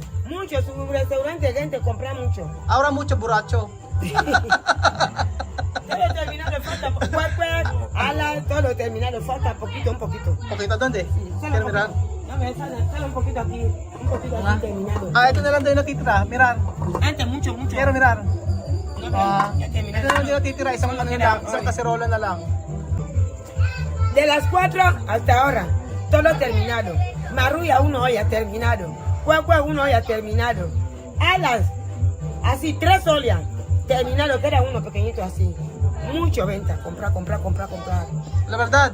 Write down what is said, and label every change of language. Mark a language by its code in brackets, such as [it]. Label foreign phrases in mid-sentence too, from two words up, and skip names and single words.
[es] Mucho, su restaurante gente compra mucho. Ahora mucho borracho. Todo terminado, falta ala, todo terminado, falta poquito, un poquito. Poquito, ¿dónde? Solo ¿Quieres un mirar? poquito. Dame, sale un poquito aquí terminado. [tl] Ito na lang daw yung natitira. [es] Mirar. Antes mucho. Quiero mirar. No, ya [tl] Ito [es] terminado. [tl] na lang daw yung natitira. Isang ano lang, isang kaserola na lang. [es] De las 4 hasta ahora, todo terminado. Maruya, uno hoy ha terminado. Cuecue, uno hoy ha terminado. Alas, así 3 ollas, terminado, queda uno pequeñito así. Mucho venta, comprar. La verdad.